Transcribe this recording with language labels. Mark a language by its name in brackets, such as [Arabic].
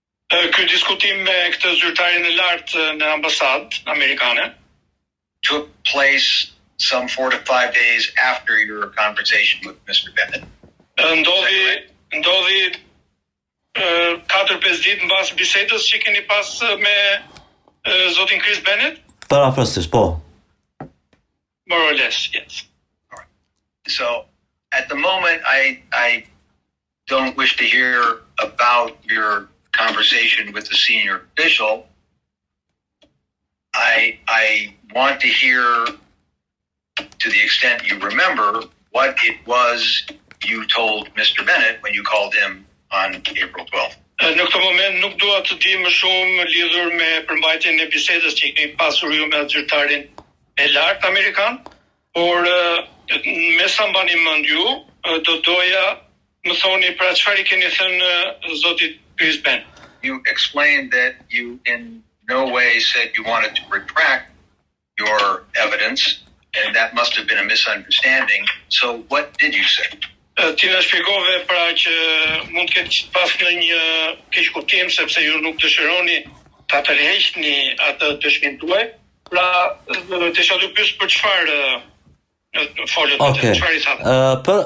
[Albanian] Ky diskutim me këtë zyrtarin e lartë në ambasadë amerikane [English] took place some 4 to 5 days after your conversation with Mr. Bennett. [Albanian] Ndodhi 4-5 ditë mbas bisedës që keni pas me zotin Chris Bennett? Parafrasisht, po. [English] More or less, yes. All right. So, at the moment, I don't wish to hear about your conversation with the senior official. I want to hear, to the extent you remember, what it was you told Mr. Bennett when you called him on April 12th. [Albanian] Në këtë moment nuk dua të di më shumë lidhur me përmbajtjen e bisedës që keni pasur ju me atë zyrtarin e lartë amerikan, por me sa mbani mend ju, do doja më thoni pra çfarë I keni thënë zotit Chris Bennett. [English] You explained that you in no way said you wanted to retract your evidence, and that must have been a misunderstanding. So what did you say? [Albanian] Ti na shpjegove pra që mund të ketë pas një keqkuptim sepse ju nuk dëshironi ta tërheqni atë dëshminë tuaj. Pra, desha të pyes për çfarë folët, çfarë I thatë.